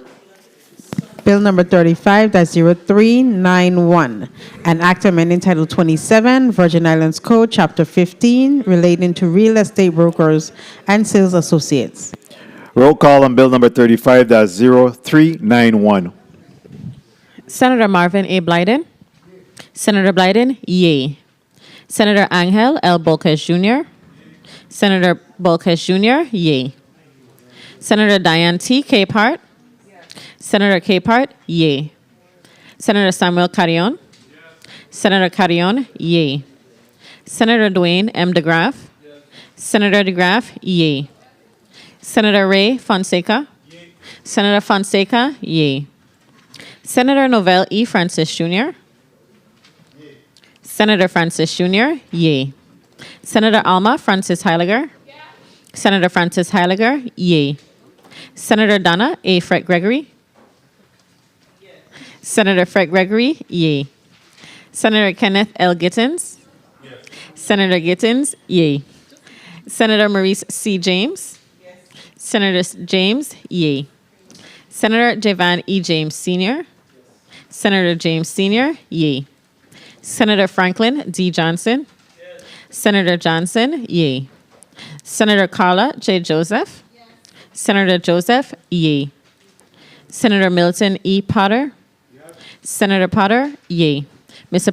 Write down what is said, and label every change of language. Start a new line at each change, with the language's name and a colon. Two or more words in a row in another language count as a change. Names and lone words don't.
English: Bill number 35-0391, an act amending Title 27, Virgin Islands Code, Chapter 15, relating to real estate brokers and sales associates. Roll call on Bill number 35-0391. Senator Marvin A. Blyden? Senator Blyden? Yay. Senator Angel L. Bolquez Jr.? Senator Bolquez Jr.? Yay. Senator Diane T. Capehart? Senator Capehart? Yay. Senator Samuel Carrion? Senator Carrion? Yay. Senator Dwayne M. DeGraff? Senator DeGraff? Yay. Senator Ray Fonseca? Senator Fonseca? Yay. Senator Novell E. Francis Jr.? Senator Francis Jr.? Yay. Senator Alma Francis Heiliger? Senator Francis Heiliger? Yay. Senator Donna A. Fred Gregory? Senator Fred Gregory? Yay. Senator Kenneth L. Gittens? Senator Gittens? Yay. Senator Maurice C. James? Senator James? Yay. Senator Javan E. James Sr.? Senator James Sr.? Yay. Senator Franklin D. Johnson? Senator Johnson? Yay. Senator Carla J. Joseph? Senator Joseph? Yay. Senator Milton E. Potter? Senator Potter? Yay. Mr.